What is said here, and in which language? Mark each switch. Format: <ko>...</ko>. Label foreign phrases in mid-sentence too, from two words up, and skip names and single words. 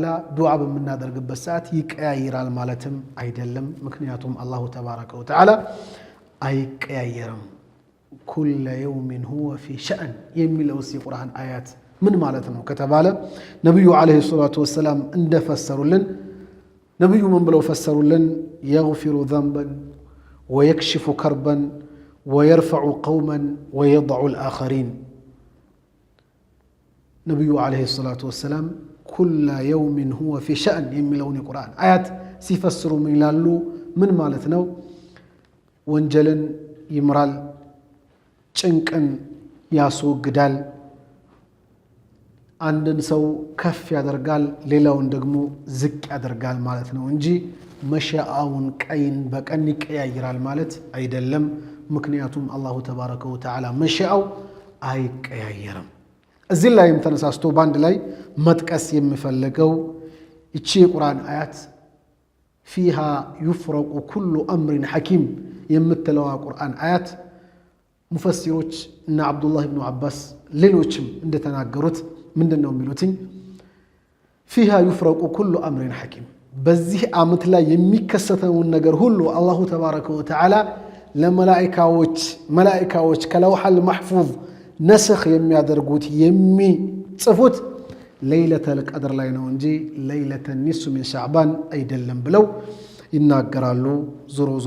<am>ዱዓ በመናደርግበት ሰዓት ይቀያይራል ማለትም አይደለም ምክንያቱም</am> <ar>الله تبارك وتعالى</ar> <am>አይቀያየርም</am> <ar>كل يوم هو في شأن</ar> <am>የሚለው የቁርአን አያት ምን ማለት ነው ከተባለ ነብዩ</am> <ar>عليه الصلاة والسلام</ar> <am>እንደፈሰሩልን ነብዩ ምን ብለው ፈሰሩልን</am> <ar>يغفر ذنبا ويكشف كربا ويرفع قوما ويضع الآخرين</ar> <am>ነብዩ</am> <ar>عليه الصلاة والسلام كل يوم هو في شأن</ar> <am>የሚለውን የቁርአን አያት ሲፈስሩ ምን ይላሉ ምን ማለት ነው ወንጀልን ይምራል ጭንቅን ያስወግዳል አንድን ሰው ከፍ ያደርጋል ሌላውን ደግሞ ዝቅ ያደርጋል ማለት ነው እንጂ መሻአውን ቀይን በቀን ይቀያይራል ማለት አይደለም ምክንያቱም</am> <ar>الله تبارك وتعالى</ar> <am>መሻአው አይቀያየርም እዚህ ላይም ተነሳስቶ ባንድ ላይ መጥቀስ የሚፈልገው እቺ የቁርአን አያት</am> <ar>فيها يفرق كل أمر حكيم</ar> <am>የምትለው ቁርአን አያት ሙፈሲሮች እና አብዱላህ ኢብኑ አባስ ሌሎችም እንደተናገሩት ምንድነው የሚሉትኝ</am> <ar>فيها يفرق كل أمر حكيم</ar> <am>በዚህ አመት ላይ የሚከሰተውን ነገር ሁሉ</am> <ar>الله تبارك وتعالى</ar> <am>ለመላእክቶች ከለውሐል መሕፉዝ ነስኽ የሚያደርጉት የሚጽፉት ለይለተል ቀድር ላይ ነው እንጂ ለይለተ ኒስፍ ሚን ሻዕባን አይደለም ብለው ይናገራሉ ዞሮ ዞሮ</am>